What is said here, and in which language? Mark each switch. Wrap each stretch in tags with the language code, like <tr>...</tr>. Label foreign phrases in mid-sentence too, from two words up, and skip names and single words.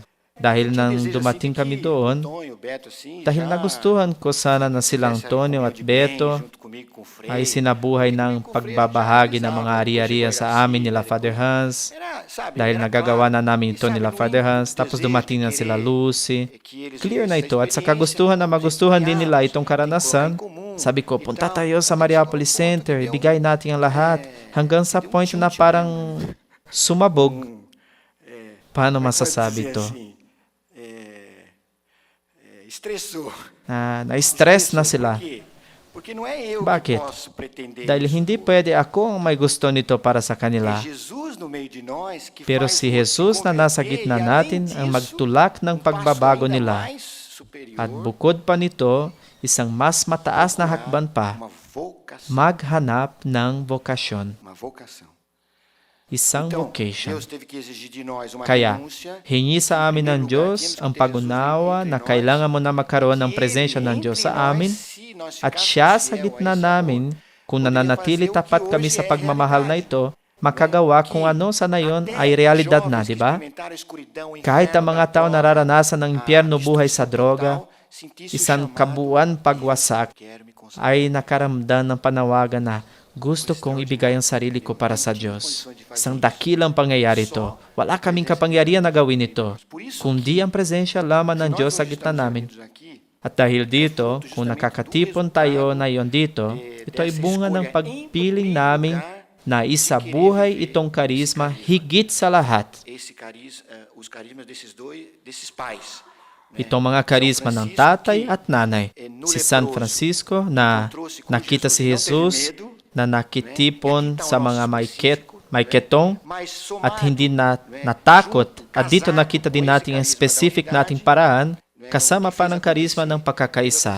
<tl>Dahil nang dumating kami doon, dahil nagustuhan ko sana na sila Antonio at Beto ay sinabuhay ng pagbabahagi ng mga ari-arian sa amin nila Father Hans, dahil nagagawa na namin ito nila Father Hans, tapos dumating na sila Lucy. Clear na ito at sa kagustuhan na magustuhan din nila itong karanasan, sabi ko, punta tayo sa Mariapolis Center, ibigay natin ang lahat, hanggang sa point na parang sumabog. Paano</tl> <pt>Como é que pode</pt> <tl>masasabi</tl> <pt>dizer</pt> <tl>ito?</tl> <pt>assim? Estressou.</pt> <tl>Na-stress na</tl> <pt>Estressou.</pt> <tl>sila.</tl> <pt>Por quê? Porque não é eu que</pt> <tl>Bakit?</tl> <pt>posso pretender</pt> <tl>Dahil</tl> <pt>isso</pt> <tl>hindi</tl> <pt>tudo.</pt> <tl>pwede ako ang may gusto nito para sa</tl> <pt>É</pt> <tl>kanila.</tl> <pt>Jesus no meio de nós que</pt> <tl>Pero</tl> <pt>faz</pt> <tl>si</tl> <pt>o outro se</pt> <tl>Jesus na nasa</tl> <pt>converter</pt> <tl>gitna</tl> <pt>e, além</pt> <tl>natin ang</tl> <pt>disso,</pt> <tl>magtulak ng</tl> <pt>passo</pt> <tl>pagbabago</tl> <pt>ainda</pt> <tl>nila.</tl> <pt>mais</pt> <tl>At</tl> <pt>superior,</pt> <tl>bukod pa nito, isang mas mataas na</tl> <pt>procurar</pt> <tl>hakban pa,</tl> <pt>uma vocação.</pt> <tl>maghanap ng vokasyon.</tl> <pt>Uma vocação.</pt> <tl>Isang Então, vocation.</tl> <pt>Deus teve que exigir de nós uma</pt> <tl>Kaya,</tl> <pt>renúncia.</pt> <tl>hingi sa</tl> <pt>Em</pt> <tl>amin ng</tl> <pt>primeiro lugar,</pt> <tl>Diyos</tl> <pt>tínhamos que</pt> <tl>ang ter Jesus pag-unawa</tl> <pt>entre</pt> <tl>na</tl> <pt>nós,</pt> <tl>kailangan mo na magkaroon ng</tl> <pt>que</pt> <tl>presensya</tl> <pt>Ele</pt> <tl>ng Diyos</tl> <pt>entre</pt> <tl>sa</tl> <pt>nós,</pt> <tl>amin</tl> <pt>se nós</pt> <tl>at</tl> <pt>ficássemos</pt> <tl>siya sa</tl> <pt>fiel a</pt> <tl>gitna</tl> <pt>esse</pt> <tl>namin,</tl> <pt>amor,</pt> <tl>kung</tl> <pt>poderia</pt> <tl>nananatili</tl> <pt>fazer o que</pt> <tl>tapat kami</tl> <pt>hoje</pt> <tl>sa</tl> <pt>é</pt> <tl>pagmamahal na</tl> <pt>realidade,</pt> <tl>ito,</tl> <pt>né?</pt> <tl>makagawa</tl> <pt>Que</pt> <tl>kung ano sa nayon</tl> <pt>até</pt> <tl>ay realidad na,</tl> <pt>jovens</pt> <tl>di</tl> <pt>que</pt> <tl>ba?</tl> <pt>experimentaram a escuridão, o</pt> <tl>Kahit ang</tl> <pt>inferno</pt> <tl>mga</tl> <pt>da</pt> <tl>tao</tl> <pt>droga,</pt> <tl>nararanasan ng</tl> <pt>a</pt> <tl>impyerno buhay sa</tl> <pt>destruição</pt> <tl>droga,</tl> <pt>total, sentisse o</pt> <tl>isang</tl> <pt>chamado,</pt> <tl>kabuuan pagwasak,</tl> <pt>quero me consagrar.</pt> <tl>ay nakaramdam ng panawagan na gusto kong ibigay ang sarili ko para sa Diyos. Isang dakilang pangyayari ito. Wala kaming kapangyarihan na gawin ito, kundi ang presensya lamang ng Diyos sa gitna namin. At dahil dito, kung nakakatipon tayo na iyon dito, ito ay bunga ng pagpiling namin na isabuhay itong karisma higit sa lahat.</tl> <pt>Os carismas desses pais.</pt> <tl>Itong mga karisma ng tatay at nanay. Si San Francisco na nakita si Jesus na nakitipon sa mga may ketong at hindi na natakot. At dito nakita din natin ang specific nating paraan kasama pa ng karisma ng pagkakaisa.</tl>